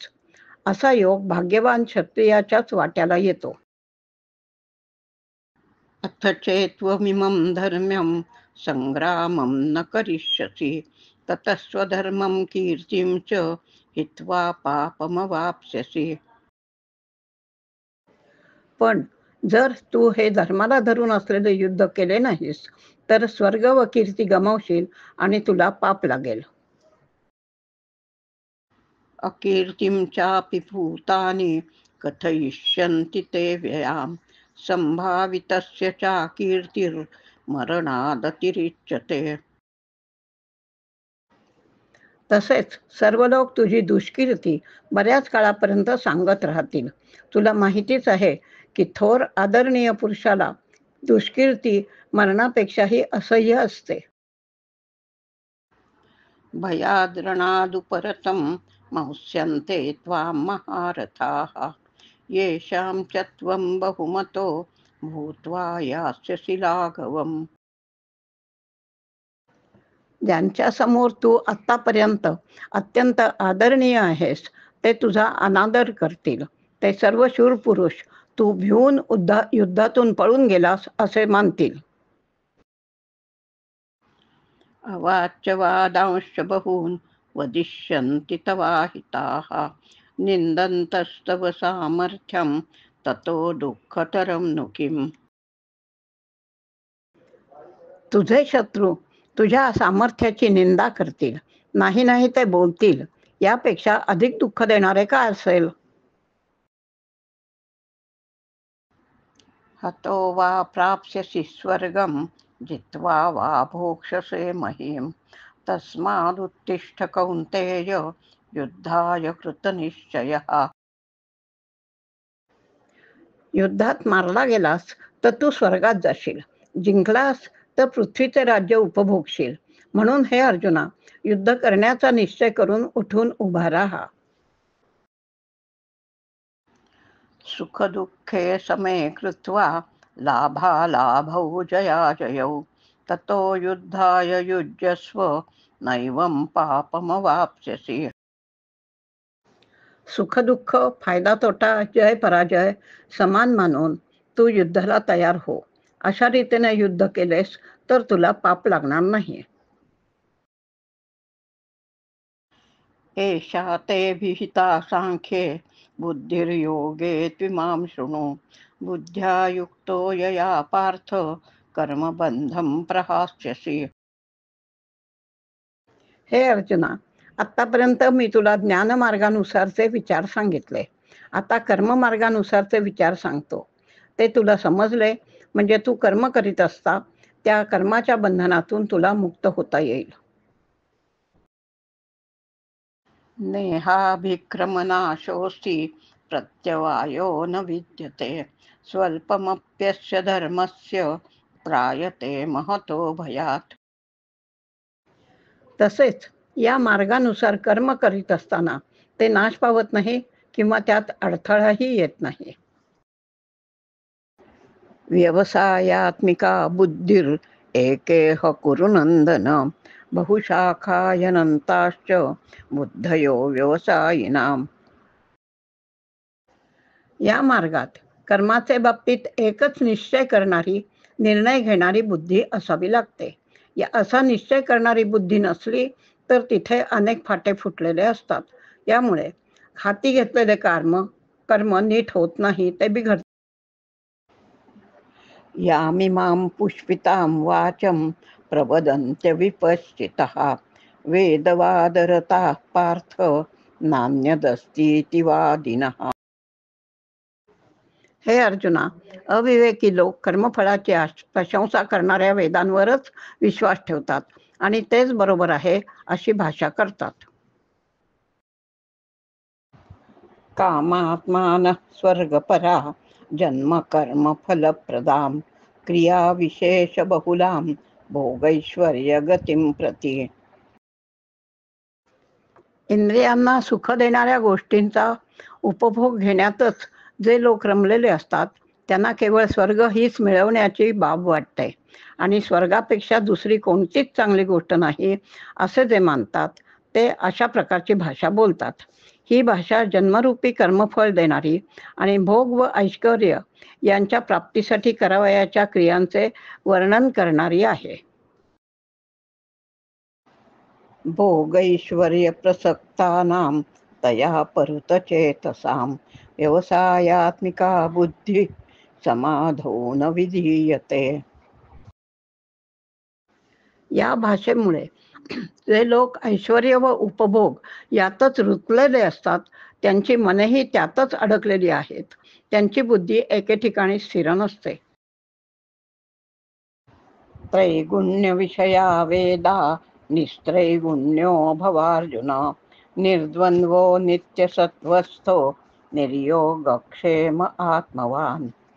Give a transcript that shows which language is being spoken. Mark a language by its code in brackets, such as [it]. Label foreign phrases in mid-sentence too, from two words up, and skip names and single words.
[mr] असा योग भाग्यवान क्षत्रियाच्याच वाट्याला येतो. [sa] अथ चेत्त्वमिमं धर्म्यं संग्रामं न करिष्यसि ततः स्वधर्मं कीर्तिं च हित्वा पापमवाप्स्यसि. [mr] पण जर तू हे धर्माला धरून असलेले युद्ध केले नाहीस तर स्वर्ग व कीर्ती गमावशील आणि तुला पाप लागेल. [sa] अकीर्तिं चापि भूतानि कथयिष्यन्ति ते व्ययाम् संभावितस्य चाकीर्तिर्मरणादतिरिच्यते. [mr] तसेच सर्व लोक तुझी दुष्कीर्ती बऱ्याच काळापर्यंत सांगत राहतील. तुला माहितीच आहे की थोर आदरणीय पुरुषाला दुष्कीर्ती मरणापेक्षाही असह्य असते. [sa] भयाद्रणादुपरतं महस्यन्ते त्वां महारथाः येषां च त्वं बहुमतो भूत्वा यास्यसि लाघवम्. [mr] ज्यांच्या समोर तू आत्तापर्यंत अत्यंत आदरणीय आहेस ते तुझा अनादर करतील. ते सर्व शूर पुरुष तू भिवून युद्धातून पळून गेलास असे मानतील. [sa] अवाच्य वादांश्च बहून् वदिष्यन्ति तवाहिताः निन्दन्तस्तव सामर्थ्यं ततो दुःखतरं नु किम्. [mr] तुझे शत्रू तुझ्या सामर्थ्याची निंदा करतील, नाही नाही ते बोलतील. यापेक्षा अधिक दुःख देणारे काय असेल? [sa] हतो वा प्राप्स्यसि स्वर्गं जित्वा वा भोक्ष्यसे महीम् तस्मादुत्तिष्ठ कौन्तेय युद्धाय कृतनिश्चयः. [mr] युद्धात मारला गेलास तर तू स्वर्गात जाशील, जिंकलास तर पृथ्वीचे राज्य उपभोगशील. म्हणून हे अर्जुना, युद्ध करण्याचा निश्चय करून उठून उभा राहा. [sa] सुखदुःखे समे कृत्वा लाभालाभौ जयाजयौ ततो युद्धाय युज्यस्व नैवं पापमवाप्स्यसि. [mr] सुखदुःख, फायदा तोटा, जय पराजय समान मानून तू युद्धाला तयार हो. अशा रीतीने युद्ध केलेस तर तुला पाप लागणार नाही. [sa] एषा ते विहिता सांख्ये बुद्धिर्योगे त्विमां शृणु बुद्ध्या युक्तो यया पार्थ कर्मबंधं प्रहास्यसि. [mr] हे अर्जुना, आतापर्यंत मी तुला ज्ञानमार्गानुसारचे विचार सांगितले. आता कर्ममार्गानुसारचे विचार सांगतो. ते तुला समजले म्हणजे तू कर्म करीत असता त्या कर्माच्या बंधनातून तुला मुक्त होता येईल. [sa] नेहाभिक्रमनाशोऽस्ति प्रत्यवायो न विद्यते स्वल्पमप्यस्य धर्मस्य त्रायते महतो भयात्. [mr] तसेच या मार्गानुसार कर्म करीत असताना ते नाश पावत नाही किंवा त्यात अडथळाही येत नाही. [sa] व्यवसायात्मिका बुद्धिर एकेह कुरु नंदन बहुशाखायनंताश्च बुद्धयो व्यवसायिनाम. [mr] या मार्गात कर्माचे बाबतीत एकच निश्चय करणारी, निर्णय घेणारी बुद्धी असावी लागते. या असा निश्चय करणारी बुद्धी नसली तर तिथे अनेक फाटे फुटलेले असतात. यामुळे हाती घेतलेले कर्म कर्म नीट होत नाही, ते बिघडते. [sa] यामिमां पुष्पितां वाचं प्रवदन्त्य विपश्चितः वेदवादरताः पार्थ नान्यदस्तीति वादिनः. [mr] हे अर्जुना, अविवेकी लोक कर्मफळाची प्रशंसा करणाऱ्या वेदांवरच विश्वास ठेवतात आणि तेच बरोबर आहे अशी भाषा करतात. [sa] कामात्मानः स्वर्गपरा जन्म कर्म फलप्रदां क्रिया विशेष बहुलां भोगैश्वर्य गतिं प्रति. [mr] इंद्रियांना सुख देणाऱ्या गोष्टींचा उपभोग घेण्यातच जे लोक रमलेले असतात त्यांना केवळ स्वर्ग हीच मिळवण्याची बाब वाटते आणि स्वर्गापेक्षा दुसरी कोणतीच चांगली गोष्ट नाही असे जे मानतात ते अशा प्रकारची भाषा बोलतात. ही भाषा जन्मरूपी कर्मफळ देणारी आणि भोग व ऐश्वर्य यांच्या प्राप्तीसाठी करावयाच्या क्रियांचे वर्णन करणारी आहे. [sa] भोगैश्वर्य प्रसक्तानां तया परुतचेतसां व्यवसायात्मिका बुद्धी समाधो न विधीयते. [mr] या भाषेमुळे जे लोक ऐश्वर्य व उपभोग यातच रुतलेले असतात त्यांची मनेही त्यातच अडकलेली आहेत. त्यांची बुद्धी एके ठिकाणी स्थिर नसते. [sa] त्रैगुण्य विषया वेदा निस्त्रैगुण्यो भवार्जुन निर्द्वंद्वो नित्यसत्वस्थो निर्योगक्षेम आत्मवान.